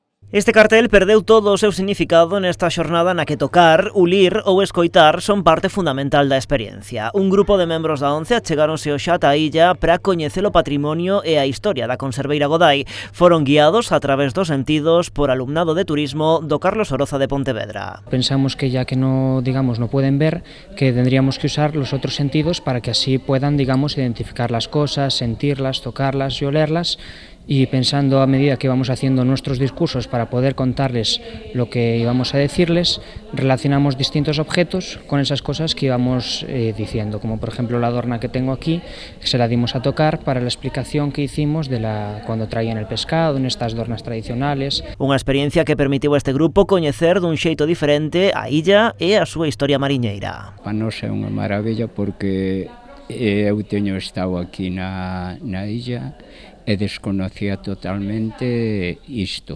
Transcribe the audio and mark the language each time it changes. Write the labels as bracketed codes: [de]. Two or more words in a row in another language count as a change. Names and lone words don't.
[gl] Este cartel perdeu todo o seu significado nesta xornada na que tocar, ulir ou escoitar son parte fundamental da experiencia. Un grupo de membros da ONCE achegáronse hoxe ata a illa para coñecer o patrimonio e a historia da conserveira Godai. Foron guiados a través dos sentidos por alumnado de turismo do Carlos Oroza de Pontevedra. [es] Pensamos que ya que no pueden ver, que tendríamos que usar los otros sentidos para que así puedan, identificar las cosas, sentirlas, tocarlas y olerlas. Y pensando a medida que vamos haciendo nuestros discursos para poder contarles lo que íbamos a decirles, relacionamos distintos objetos con esas cosas que íbamos diciendo, como por ejemplo la adorna que tengo aquí, que se la dimos a tocar para la explicación que hicimos de cuando traían el pescado, en estas adornas tradicionales. [gl] Unha experiencia que permitiu a este grupo coñecer dun xeito diferente a illa e a súa historia mariñeira. Para nós é unha maravilla porque eu teño estado aquí na illa e desconocía totalmente isto.